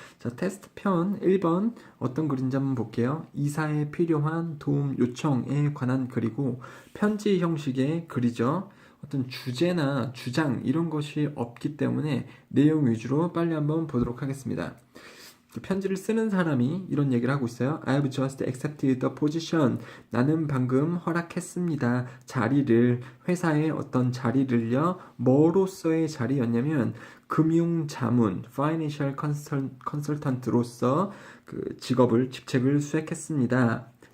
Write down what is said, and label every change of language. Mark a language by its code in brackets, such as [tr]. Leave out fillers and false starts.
[ko] 자, 테스트 편 1번 어떤 글인지 한번 볼게요. 이사에 필요한 도움 요청에 관한 글이고 편지 형식의 글이죠. 어떤 주제나 주장 이런 것이 없기 때문에 내용 위주로 빨리 한번 보도록 하겠습니다. 편지를 쓰는 사람이 이런 얘기를 하고 있어요. [en] I've just accepted the position. [ko] 나는 방금 허락했습니다. 자리를, 회사의 어떤 자리를요. 뭐로서의 자리였냐면 금융자문, [en] financial consultant [ko] 로서 그 직책을 수락했습니다.